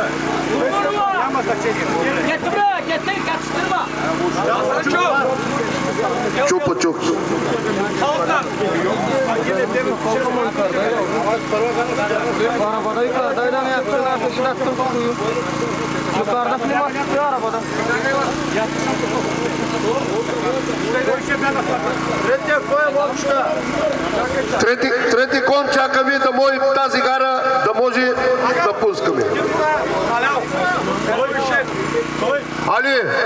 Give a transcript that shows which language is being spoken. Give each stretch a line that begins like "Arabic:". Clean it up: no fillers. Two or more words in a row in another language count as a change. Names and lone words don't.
Bulgarian: Няма значение. Чупа-чуп.
Turkish: Yukarıda klima tutuyor arabada.
Bulgarian: Трети кон чакаме да може тази гара да може да пускаме. Али!